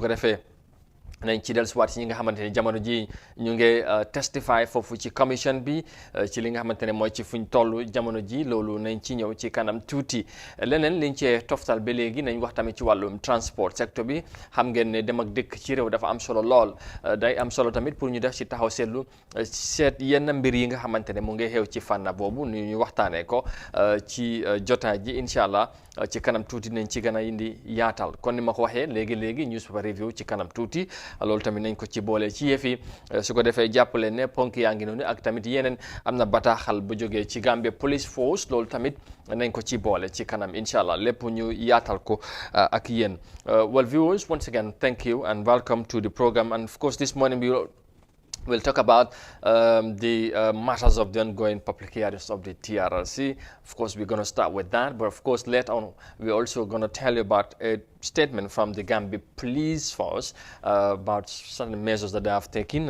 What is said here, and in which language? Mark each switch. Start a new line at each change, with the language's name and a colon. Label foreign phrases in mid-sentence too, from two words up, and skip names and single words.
Wolof: ko defee nañ ci dellusiwaat ci ñi nga xamante ne jamono ji ñu ngi testify foofu ci commission bi ci li nga xamante ne mooy ci fuñ toll jamono ji loolu nañ ci ñëw ci kanam tuuti leneen liñ cee toftal ba léegi nañ wax tamit ci wàllum transport secteur bi xam ngeen ne dem ak dëkk ci réew dafa am solo lool day am solo tamit pour ñu def ci taxaw seetlu seet yenn mbir yi nga xamante ne mu ngi xew ci fànn boobu ñu waxtaanee ko ci jotaay ji
Arabic: incha allah
Wolof: ci kanam tuuti nañ ci gën a indi yaatal kon ni ma ko waxee léegi
English: newspaper review
Wolof: ci kanam tuuti loolu tamit nañ ko ci boole ci yëf yi su ko defee jàppale ne ponk yaa ngi noonu ak tamit yeneen am na bataaxal bu jógee ci Gambia Police Force loolu tamit nañ ko ci boole ci kanam
Arabic: incha allah
Wolof: lépp ñu yaatal ko ak yéen.
English: Well, viewers, once again, thank you and welcome to the program. And of course, this morning we'll talk about the matters of the ongoing public hearings of the TRRC. Of course, we're going to start with that. But of course, later on, we're also going to tell you about a statement from the Gambia Police Force about certain measures that they have taken.